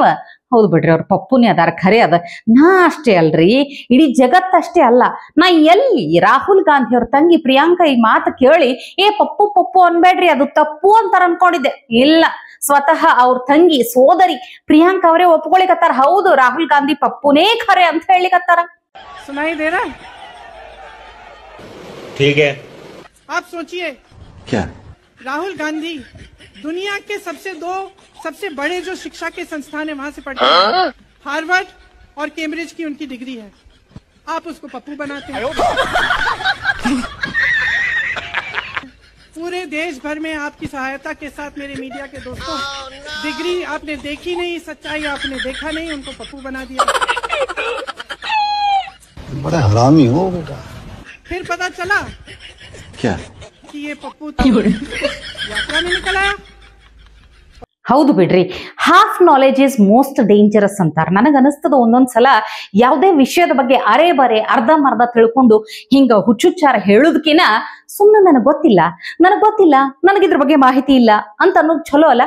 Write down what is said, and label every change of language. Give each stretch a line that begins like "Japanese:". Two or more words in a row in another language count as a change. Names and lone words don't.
Kannada: ಹೌದು ಬಿಡ್ರಿ, ಅವ್ರ ಪಪ್ಪುನೇ ಅದಾರ, ಖರೆ ಅದ. ನಾ ಅಷ್ಟೇ ಅಲ್ರಿ, ಇಡೀ ಜಗತ್ತಷ್ಟೇ ಅಲ್ಲ. ನಾ ಎಲ್ಲಿ ರಾಹುಲ್ ಗಾಂಧಿ ಅವ್ರ ತಂಗಿ ಪ್ರಿಯಾಂಕಾ ಈ ಮಾತು ಕೇಳಿ ಪಪ್ಪು ಪಪ್ಪು ಅನ್ಬೇಡ್ರಿ, ಅದು ತಪ್ಪು ಅಂತಾರ ಅನ್ಕೊಂಡಿದ್ದೆ. ಇಲ್ಲ, ಸ್ವತಃ ಅವ್ರ ತಂಗಿ ಸೋದರಿ ಪ್ರಿಯಾಂಕಾ ಅವರೇ ಒಪ್ಕೊಳಿಕತ್ತಾರ, ಹೌದು ರಾಹುಲ್ ಗಾಂಧಿ ಪಪ್ಪುನೇ ಖರೆ ಅಂತ ಹೇಳಿಕತ್ತಾರ.
Hindi: सुनाई दे रहा है? ठीक है. आप सोचिए, क्या राहुल गांधी दुनिया के सबसे बड़े जो शिक्षा के संस्थान है वहां से पढ़ते हैं, हार्वर्ड और कैम्ब्रिज की उनकी डिग्री है. आप उसको पप्पू बनाते हैं. पूरे देश भर में आपकी सहायता के साथ मेरे मीडिया के दोस्तों, डिग्री आपने देखी नहीं, सच्चाई आपने देखा नहीं, उनको पप्पू बना दिया. बड़ा हरामी हो बेटा. फिर पता चला क्या कि ये पप्पू यात्रा में निकल आया.
Kannada: ಹೌದು ಬಿಡ್ರಿ,
English: half knowledge is most dangerous ಅಂತಾರ.
Kannada: ನನಗನಿಸ್ತದ ಒಂದೊಂದ್ಸಲ ಯಾವುದೇ ವಿಷಯದ ಬಗ್ಗೆ ಅರೆ ಬರೆ ಅರ್ಧಂಬರ್ಧ ತಿಳ್ಕೊಂಡು ಹಿಂಗ ಹುಚ್ಚುಚ್ಚಾರ ಹೇಳುದಕ್ಕಿನ ಸುಮ್ಮನೆ ನನಗ್ ಗೊತ್ತಿಲ್ಲ, ನನಗಿದ್ರ ಬಗ್ಗೆ ಮಾಹಿತಿ ಇಲ್ಲ ಅಂತ ಅನ್ನೋದು ಚಲೋ ಅಲ್ಲ.